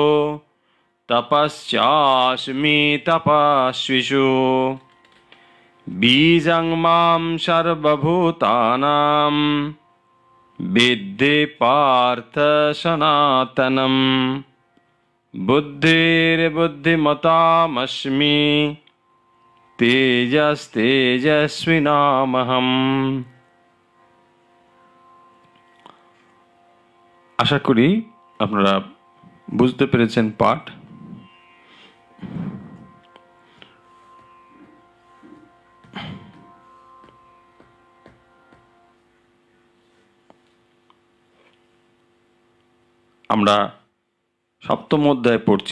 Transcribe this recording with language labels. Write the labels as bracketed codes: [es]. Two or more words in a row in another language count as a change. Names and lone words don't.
[sa] तपस्यास्मि तपस्विषु बीजं मां सर्वभूतानां विद्धि पार्थ सनातनम् बुद्धिर्बुद्धिमतामस्मि तेजस्तेजस्विनामहम्। [bn] আশা করি আপনারা বুঝতে পেরেছেন পাঠ। আমরা সপ্তম অধ্যায় পড়ছি।